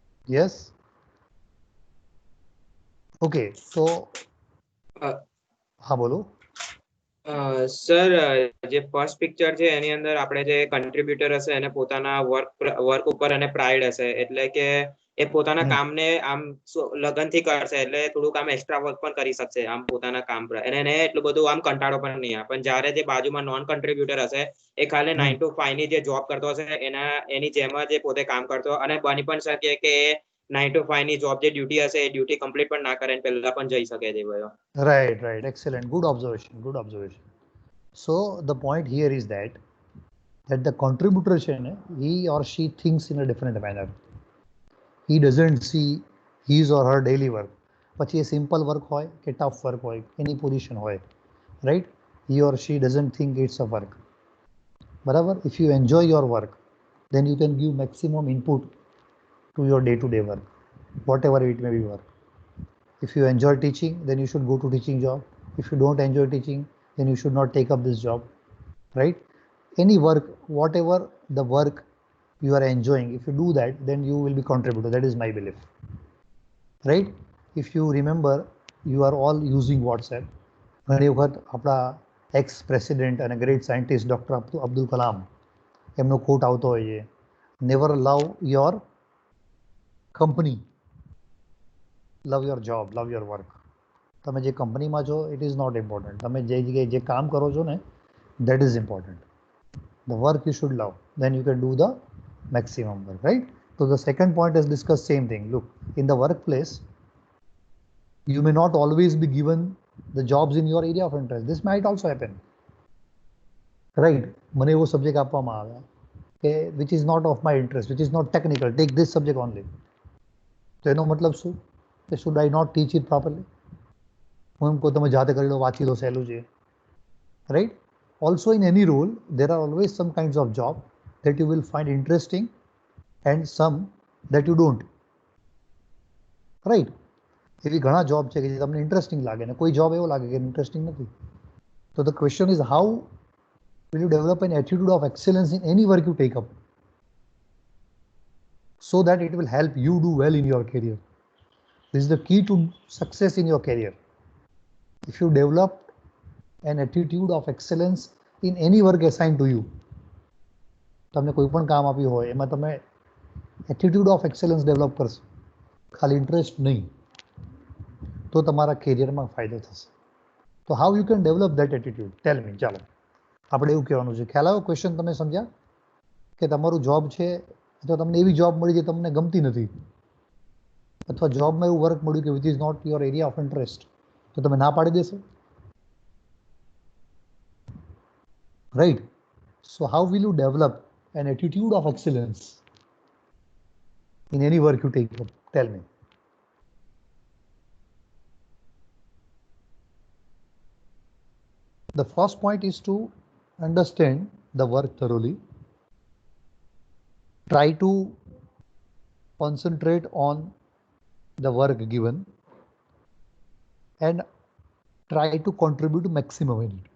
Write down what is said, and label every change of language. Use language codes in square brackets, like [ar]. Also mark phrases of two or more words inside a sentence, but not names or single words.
[en] Yes. Okay, so [gu] હા બોલો. સર જે [en] first picture [gu] છે એની અંદર આપણે જે કન્ટ્રીબ્યુટર હશે એને પોતાના વર્ક ઉપર એને પ્રાઇડ હશે, એટલે કે એ પોતાના કામને આમ લગનથી કરશે, એટલે થોડુંક આમ [en] extra work [gu] પણ કરી શકશે આમ પોતાના કામ પર, અને એને એટલું બધું આમ કંટાળો પણ નહીં આવે. પણ જ્યારે જે બાજુમાં [en] non contributor [gu] હશે એ ખાલી 9 to 5 ની જે જોબ કરતો હશે એની જેમ જ એ પોતે કામ કરતો, અને બની પણ શકે કે 9 to 5 ની જોબ જે ડ્યુટી હશે એ [en] duty complete [gu] પણ ના કરે, પહેલા પણ જઈ શકે છે ભાઈ. [en] Right, excellent, good observation. So the point here is that the contributor [gu] છે ને, [en] he or she thinks in a different manner. He doesn't see his or her daily work. [gu] પછી એ [en] simple work [gu] હોય કે [en] tough work [gu] હોય, એની પોઝિશન હોય, રાઈટ? [en] he or she doesn't think it's a work. [gu] બરાબર? [en] if you enjoy your work, then you can give maximum input to your day-to-day work, whatever it may be work. If you enjoy teaching, then you should go to teaching job. If you don't enjoy teaching, then you should not take up this job, right? Any work, whatever the work you are enjoying, if you do that, then you will be contributor. That is my belief, right? If you remember, you are all using WhatsApp. [gu] ઘણી વખત આપણા [en] ex president [gu] અને [en] great scientist [gu] ડૉક્ટર અબ્દુલ કલામ એમનો કોટ આવતો હોય છે, [en] never love your company, love your job, love your work. [gu] તમે જે કંપનીમાં છો [en] it is not important, [gu] તમે જે જગ્યાએ જે કામ કરો છો ને [en] that is important. the work you should love, then you can do the maximum work, right? So the second point is discuss same thing. Look, in the workplace you may not always be given the jobs in your area of interest. This might also happen, right? [gu] મને એવો સબ્જેક્ટ આપવામાં આવે કે [en] which is not of my interest, which is not technical, take this subject only. [gu] તો એનો મતલબ શું કે [en] should I not teach it properly? [gu] હું એમ કહું તમે જાતે કરી લો, વાંચી લો, સહેલું છે, [en] right? Also in any role there are always some kinds of job that you will find interesting and some that you don't, right? [gu] એવી ઘણા જોબ છે કે જે તમને ઇન્ટરેસ્ટિંગ લાગે ને કોઈ જોબ એવો લાગે કે ઇન્ટરેસ્ટિંગ નથી. [en] તો the question is how will you develop an attitude of excellence in any work you take up so that it will help you do well in your career? This is the key to success in your career. If you develop an attitude of excellence in any work assigned to you, [gu] તમને કોઈ પણ કામ આપ્યું હોય એમાં તમે [en] attitude of excellence develop [gu] કરશો, ખાલી ઇન્ટરેસ્ટ નહીં, તો તમારા કેરિયરમાં ફાયદો થશે. તો [en] how you can develop that attitude? Tell me. [gu] ચાલો આપણે એવું કહેવાનું છે. ખ્યાલ આવ્યો? ક્વેશ્ચન તમે સમજ્યા કે તમારું જોબ છે અથવા તમને એવી જોબ મળી જે તમને ગમતી નથી, અથવા જોબમાં એવું વર્ક મળ્યું કે [en] which is not your area of interest, [gu] તો તમે ના પાડી દેશો, રાઈટ? [en] so how will you develop an attitude of excellence in any work you take up? Tell me. The first point is to understand the work thoroughly. Try to concentrate on the work given and try to contribute maximum in it.